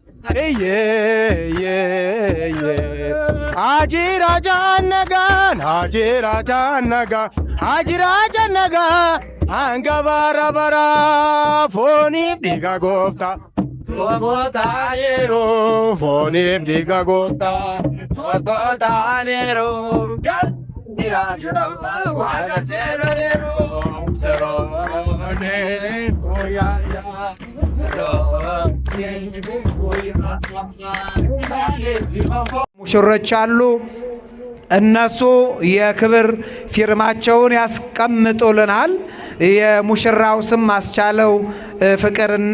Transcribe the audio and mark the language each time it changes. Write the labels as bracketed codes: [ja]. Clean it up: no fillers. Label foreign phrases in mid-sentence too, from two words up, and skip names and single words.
[om] haajiraatan nagaan haajiraatan nagaa haajiraatan nagaa hanga bara bara fooniif dhiiga gooftaa tokko taaneeru fooniif dhiiga gooftaa tokko taaneeru [am] ሙሽሮች አሉ። እነሱ የክብር ፊርማቸውን ያስቀምጡልናል። የሙሽራው ስም አስቻለው ፍቅርና